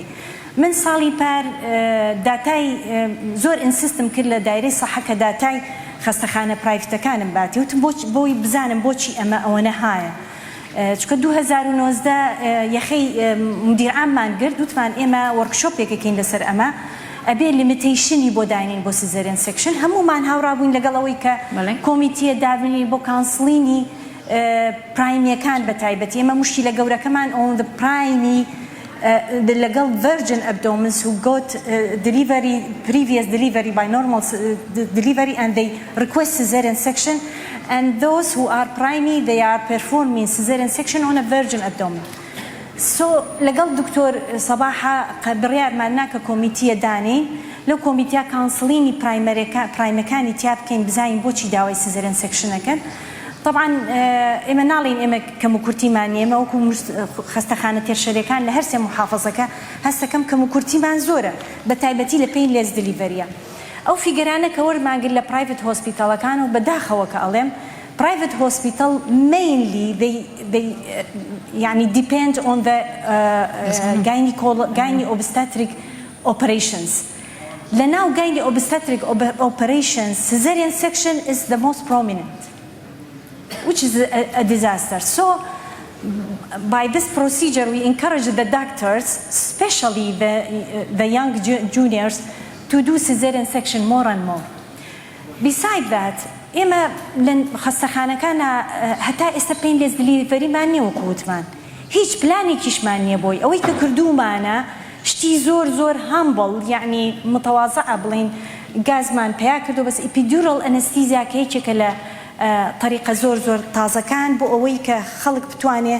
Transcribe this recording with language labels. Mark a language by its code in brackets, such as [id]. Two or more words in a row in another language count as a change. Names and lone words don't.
[ckb] من ساڵی پار داتای زۆر ئینسیستم کرد لە دایرەی سەحەکە داتای خەستەخانە پرایڤەتەکانم باتی وتم بۆی بزانم بۆچی ئەوە نەهایە چکە 2019 یەخەی مدیرعاممان گرت وتمان ئێمە وەرکشۆپێکەکەین لەسەر ئەمە ئەبێ لیمیتیشنی بۆ داینین بۆ [en] caesarean section [ckb] هەمومان هاوڕابووین لەگەڵەوەی کە کۆمیتیە دابنی بۆ کانسلینی پرایمیەکان بە تایبەتی ئێمە مشتی لە گەورەکەمان [en] on the primi لەگەڵ virgin abdomens who got previous delivery by normal delivery and they request cesarean section and those who are primary they are performing cesarean section on a virgin abdomen [ckb] لەگەڵ دکتۆر سەباحە بڕیارمان ناکە کۆمیتیە دانین لەو کۆمیتیا کانسلینی پرایمەکانی تیا بکەین بزانین بۆچی داوای سیزەریان سێکشنەکەن طبعا ئێمە ناڵین ئێمە کەم و کورتیمان ئێمە وەکو خەستەخانە تێرشەرەکان لە هەر سێ محافەزەکە هەستەکەم کەم و کورتیمان زۆرە بە تایبەتی لە پێی لێز دلیڤەریە ئەو فیگەرانە کە وەرماگر لە پرایڤێت هۆسپیتاڵەکان و بەداخەوە کە ئەڵێم [en] private hospital mainly they [ckb] يعني [en] depend on the gynae obstetric operations. Now gynae obstetric operations cesarean section is the most prominent, which is a disaster. So by this procedure we encourage the doctors, especially the young juniors, to do cesarean section more and more. Besides that [ckb] ئێمە لە خەستەخانەکانە هەتا ئێستا پێین لێز دلیڤەریمان نییە وەکو وتمان هیچ پلانێکیشمان نییە بۆی ئەوەی کە کردومانە شتی زۆر هەمبڵ یعنی متەوازە بڵین گازمان پیا کردو بەس [en] epidural anaesthesia [ckb] کە یەکێکە لە طریقە زۆر تازەکان بۆ ئەوەی کە خەڵک بتوانێ